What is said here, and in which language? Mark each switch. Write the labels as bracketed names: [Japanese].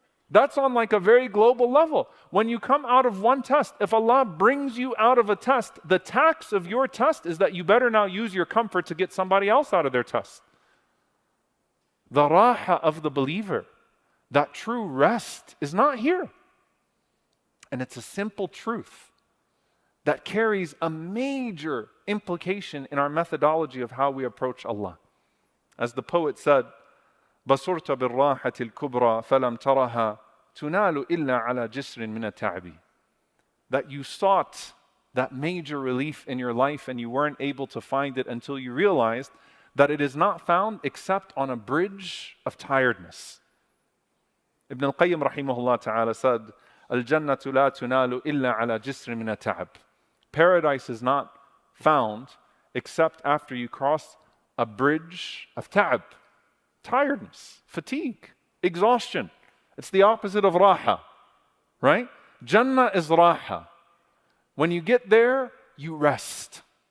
[English] That's on like a very global level. When you come out of one test, if Allah brings you out of a test, the tax of your test is that you better now use your comfort to get somebody else out of their test. The raha of the believer, that true rest, is not here. And it's a simple truth that carries a major implication in our methodology of how we approach Allah. As the poet said, [Arabic] بصرت بالراحة الكبرى فلم ترها تنال إلا على جسر من التعب. [English] That you sought that major relief in your life and you weren't able to find it until you realized that it is not found except on a bridge of tiredness. [Arabic] Ibn al-Qayyim rahimahullah ta'ala said, الجنة لا تنال إلا على جسر من التعب. [English] Paradise is not found except after you cross a bridge of ta'ab. Tiredness, fatigue, exhaustion. It's the opposite of raha, right? Jannah is raha. When you get there, you rest.